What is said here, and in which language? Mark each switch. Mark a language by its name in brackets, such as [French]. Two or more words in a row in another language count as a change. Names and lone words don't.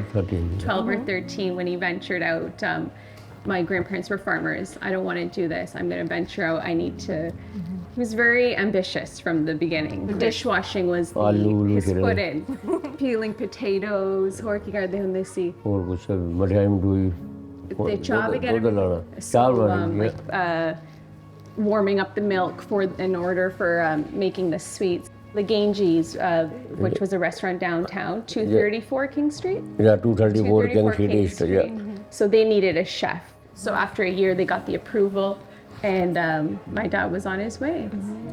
[English] 12 or 13 when he ventured out. My grandparents were farmers. I don't want to do this. I'm going to venture out. I need to. He was very ambitious from the beginning. Dishwashing was his foot in. Peeling potatoes, [Punjabi] ਹੋਰ ਕੀ ਕਰਦੇ ਹੁੰਦੇ ਸੀ? ਹੋਰ ਕੁਛ ਵੱਡਿਆਂ ਨੂੰ ਦੋਈ [English] The job again. [Punjabi] ਦੁੱਧ ਲਾਣਾ [English] So, [Punjabi] ਚਾਹ ਬਣਾਉਣੀ [English] like warming up the milk in order for making the sweets. The Ganges, which was a restaurant downtown, 234 King Street. [Punjabi] ਜਾਂ 234 King [English] 234 Street Street. yeah. So they needed a chef. So after a year, they got the approval, and my dad was on his way.